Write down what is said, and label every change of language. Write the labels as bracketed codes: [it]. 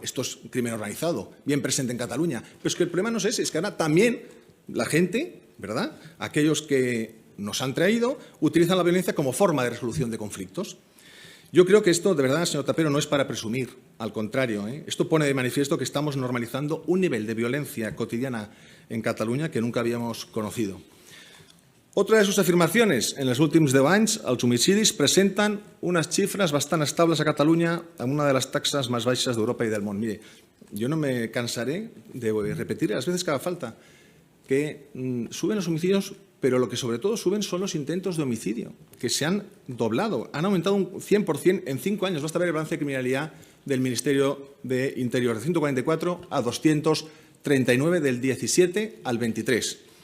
[es] Esto es crimen organizado, bien presente en Cataluña. Pero es que el problema no es ese, es que ahora también la gente, ¿verdad?, aquellos que nos han traído, utilizan la violencia como forma de resolución de conflictos. Yo creo que esto, de verdad, señor Trapero, no es para presumir, al contrario. Esto pone de manifiesto que estamos normalizando un nivel de violencia cotidiana en Cataluña que nunca habíamos conocido. Otra de sus afirmaciones, [ca] en els últims 10 anys, els homicidis presenten unes xifres bastant estables a Catalunya amb una de les taxes més baixes d'Europa i del món. [es] Mire, yo no me cansaré de repetir las veces que haga falta que suben los homicidios, pero lo que sobre todo suben son los intentos de homicidio, que se han doblado, han aumentado un 100% en 5 años. Basta ver el balance de criminalidad del Ministerio de Interior, de 144 a 239 del 17 al 23.